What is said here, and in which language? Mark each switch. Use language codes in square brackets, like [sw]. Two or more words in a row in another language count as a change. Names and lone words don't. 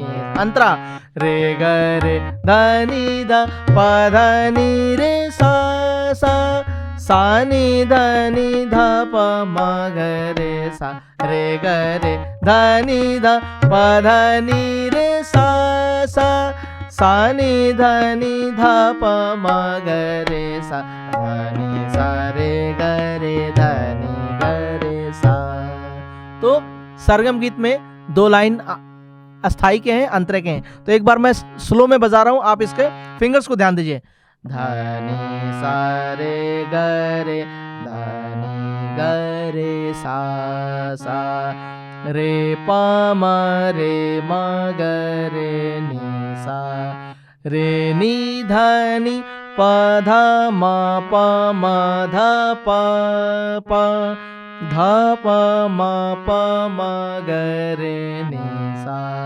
[hi] अंतरा, रे ग रे धनी ध प धनी रे सा सा, सा नि धनी ध प म ग रे सा, रे ग रे धनी ध प धनी रे सा सा, सा नि धनी ध प म ग रे सा, धनी सा रे ग रे धनी ग रे सा। तो सरगम गीत में 2 लाइन अस्थाई के हैं, अंतरे के हैं। तो एक बार मैं स्लो में बजा रहा हूं, आप इसके फिंगर्स को ध्यान दीजिए। धनी सा रे ग रे धनी ग रे सा सा, रे प म रे म ग रे नि सा, रे नि धनी प ध म प म ध प प ध प म प म ग रे नि सा,